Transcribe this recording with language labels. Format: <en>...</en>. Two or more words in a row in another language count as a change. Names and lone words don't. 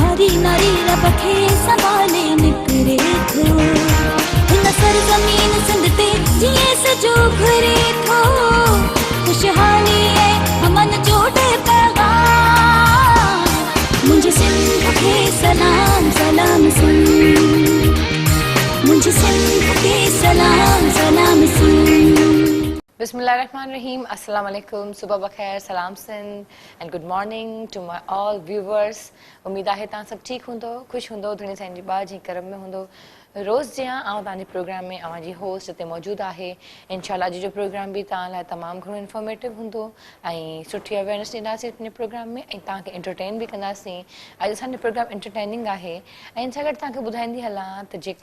<sd>नारी नारी रब खे संभाले निकरे थो हिन सरज़मीन सिंध ते जीअं सजो घुरे थो खुशहाली ऐं अमन जो पैगाम मुंहिंजे सिंध खे सलाम सलाम सिंध मुंहिंजे सिंध खे सलाम सलाम सिंध</sd> <ar>بسم الله الرحمن الرحيم. السلام عليكم.</ar> <ur>صبح بخیر.</ur> <sd>سلام سنڌ.</sd> <en>And good morning to my all viewers.</en> <sd>उम्मीद है तव्हां सभु ठीकु हूंदो ख़ुशि हूंदो धुनी साईं जी बाज जी करम में हूंदो रोज़ जीअं आउं तव्हांजे प्रोग्राम में अवां जी होस्ट हिते मौजूदु आहे इंशाल्लाह अॼु जो प्रोग्राम बि तव्हां लाइ तमामु घणो इंफॉर्मेटिव हूंदो ऐं सुठी अवेयरनेस ॾींदासीं पंहिंजे प्रोग्राम में ऐं तव्हांखे एंटरटेन बि कंदासीं अॼु असांजो प्रोग्राम एंटरटेनिंग आहे ऐं इन सां गॾु तव्हांखे ॿुधाईंदी हलां त</sd>